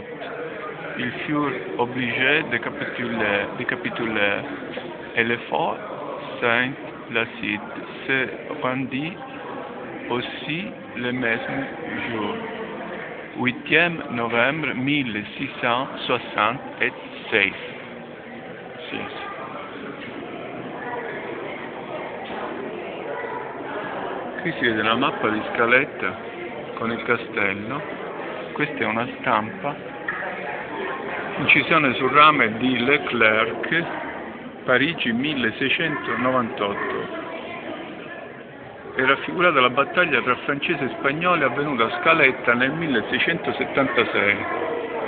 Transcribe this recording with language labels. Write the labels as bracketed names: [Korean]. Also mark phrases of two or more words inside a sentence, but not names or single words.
[French] Ils furent obligés de capituler et le fort Saint-Placide se rendit aussi le même jour, 8 novembre 1666. [Italian] Qui si vede la mappa di Scaletta con il castello. Questa è una stampa, incisione sul rame di Leclerc, Parigi 1698. È raffigurata la battaglia tra francesi e spagnoli avvenuta a Scaletta nel 1676.